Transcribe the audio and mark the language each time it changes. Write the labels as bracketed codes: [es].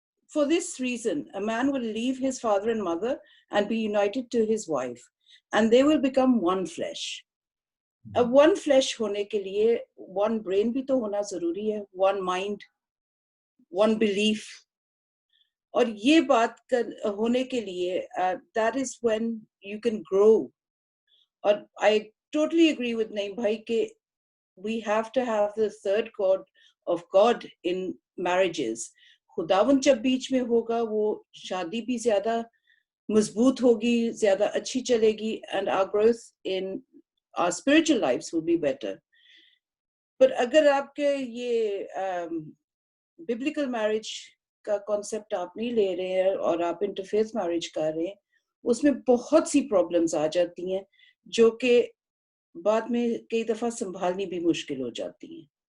[en] for this reason a man will leave his father and mother and be united to his wife and they will become one flesh. [hi] अब one flesh होने के लिए one brain भी तो होना जरूरी है, [en] one mind, one belief. [hi] और ये बात होने के लिए [en] that is when you can grow. और I totally agree with Naeem bhai कि we have to have the third chord of God in marriages. [hi] खुदावन जब बीच में होगा वो शादी भी ज्यादा मजबूत होगी, ज्यादा अच्छी चलेगी, [en] and our growth in our spiritual lives will be better. [hi] But अगर आपके ये biblical marriage का concept आप नहीं ले रहे हैं और आप interfaith marriage कर रहे हैं, उसमें बहुत सी problems आ जाती हैं जो कि बाद में कई दफा संभालनी भी मुश्किल हो जाती हैं.